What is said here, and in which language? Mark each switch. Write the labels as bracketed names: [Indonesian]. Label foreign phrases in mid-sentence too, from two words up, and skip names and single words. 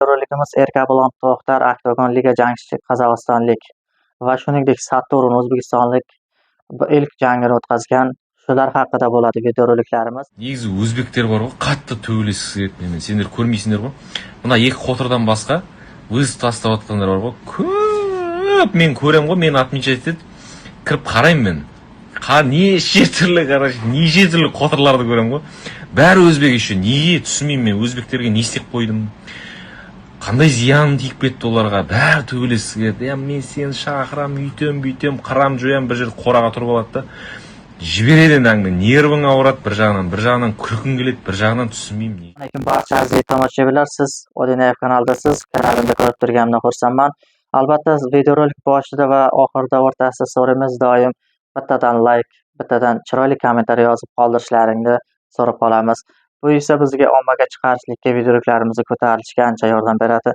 [Uzbek] Roligimiz Erkabulan To'xtar Oktagon Liga jangchisi qozog'istonlik va shuningdek Saturn o'zbekistonlik ilk jangini o'tkazgan. Shular haqida bo'ladi videoroliklarimiz. [Kazakh] Негізі өзбектер бар ғой, қатты төбелескісі келеді менімен. Сендер көрмейсіңдер ғой. Мына екі қотырдан басқа вызов тастап жатқандар бар ғой. Көп мен көремін ғой, мені отмечать етеді. Кіріп қараймын мен. Неше түрлі қотырларды көремін ғой. Бәрі өзбек еще. Неге түсінбеймін мен, өзбектерге не істеп қойдым? Қандай зиян тиіп кетті оларға? Бәрі төбелескісі келеді. Мен сені шақырам, үйтем, қырам жоям, бір жерде қораға тұрып алады да. Жібереді әңгіме, нервің ауырады бір жағынан күлкің келеді, бір жағынан түсінбеймін. [Uzbek] Lekin barcha aziz tomoshabinlar, siz ODNF kanaldasiz, kanalimda ko'rib turganimdan xursandman. Albatta videorolik boshida va oxirida o'rtasida so'raymiz, doim bittadan like, bittadan chiroyli kommentariy yozib qoldirishlaringni so'rab qolamiz. Bu esa bizga ommaga chiqarishlikka videoroliklarimizni ko'tarilishga ancha yordam beradi.